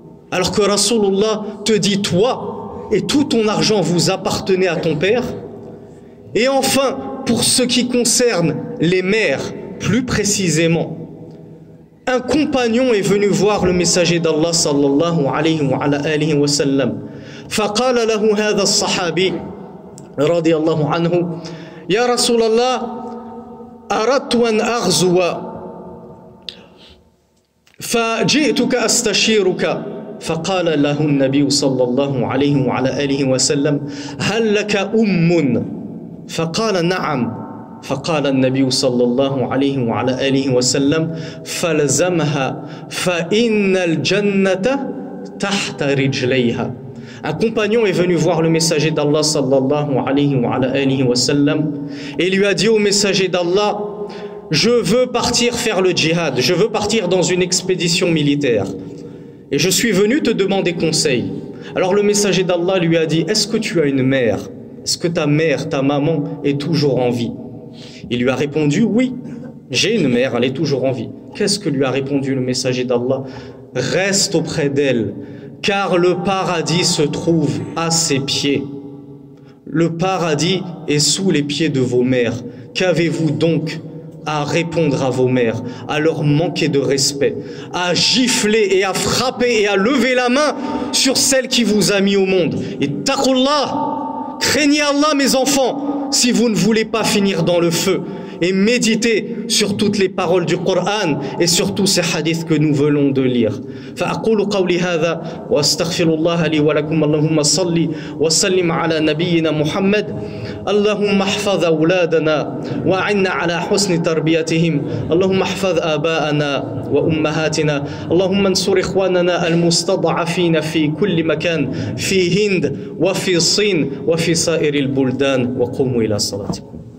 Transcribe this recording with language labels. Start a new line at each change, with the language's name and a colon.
French: Alors que Rasulullah te dit, toi et tout ton argent vous appartenez à ton père. Et enfin, pour ce qui concerne les mères, plus précisément, un compagnon est venu voir le messager d'Allah sallallahu alayhi wa sallam.
Arabic: فقال له هذا الصحابي رضي الله عنه يا رسول الله أردت أن أغزو فجئتك أستشيرك فقال له النبي صلى الله عليه وعلى آله وسلم هل لك أم؟ فقال نعم. فقال النبي صلى الله عليه وعلى آله وسلم فلزمها فإن الجنة تحت رجليها.
French: Un compagnon est venu voir le messager d'Allah sallallahu alayhi wa sallam et lui a dit au messager d'Allah, je veux partir faire le djihad, je veux partir dans une expédition militaire et je suis venu te demander conseil. Alors le messager d'Allah lui a dit, est-ce que tu as une mère? Est-ce que ta mère, ta maman est toujours en vie? Il lui a répondu, oui, j'ai une mère, elle est toujours en vie. Qu'est-ce que lui a répondu le messager d'Allah? Reste auprès d'elle, car le paradis se trouve à ses pieds. Le paradis est sous les pieds de vos mères. Qu'avez-vous donc à répondre à vos mères, à leur manquer de respect, à gifler et à frapper et à lever la main sur celle qui vous a mis au monde? Et taqullah, craignez Allah mes enfants, si vous ne voulez pas finir dans le feu. et méditer sur toutes les paroles du Coran et sur tous ces hadiths que nous venons de lire.
Arabic: فأقول قولي هذا وأستغفر الله لي ولكم. اللهم صل وسلم على نبينا محمد. اللهم احفظ أولادنا وأعنا على حسن تربيتهم. اللهم احفظ آباءنا وأمهاتنا. اللهم انصر إخواننا المستضعفين في كل مكان، في هند وفي الصين وفي سائر البلدان. وقوموا إلى صلاتكم.